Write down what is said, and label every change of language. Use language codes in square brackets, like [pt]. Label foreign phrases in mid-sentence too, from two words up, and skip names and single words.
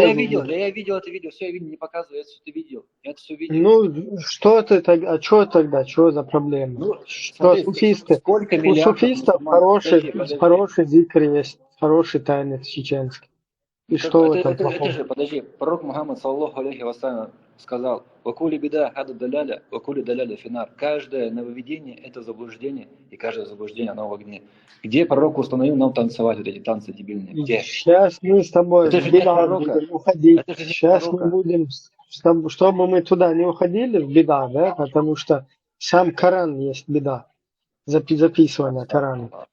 [ru] Да я видел это видео. Все, я видел, не показываю, я все это видел. Я это все видел. Ну, что ты тогда, а что тогда, что за проблема? Что Смотри, суфисты? сколько У миллиардов суфистов мусульман. хороший зикр есть, хороший танец чеченский. И что в этом Это плохого? же, подожди, пророк Мухаммад, [ar] صلى الله عليه وسلم, сказал: «وكل بدعة هذا ضلالة، وكل ضلالة في النار». [ru] Каждое нововведение – это заблуждение, и каждое заблуждение оно в огне. Где пророк установил нам танцевать вот эти танцы дебильные? Где? Сейчас мы с тобой Это в же нет беда пророка. будем уходить. Это же нет Сейчас мы пророка. будем, чтобы мы туда не уходили в беда, да, потому что сам Коран есть беда, записывание Корана.